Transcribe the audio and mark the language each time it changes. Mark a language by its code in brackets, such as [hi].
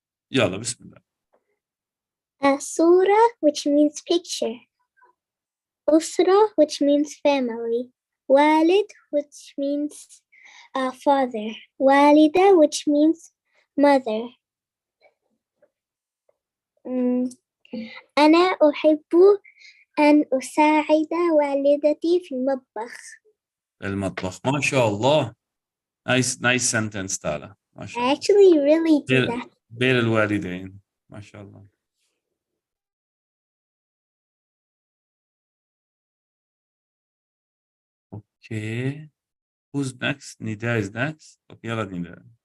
[ar] Yalla, bismillah. [en] Surah, which means picture. Usra, which means family. Walid, which means father. Walida, which means mother. [ar] أنا أحب أن أساعد والدتي في المطبخ. المطبخ. ما شاء الله. [en] Nice sentence, Tala. [ar] ما شاء [en] I actually really did that. [ar] بين الوالدين. ما شاء الله. [en] Okay. Who's next? Nida is next. Okay, yalla Nida.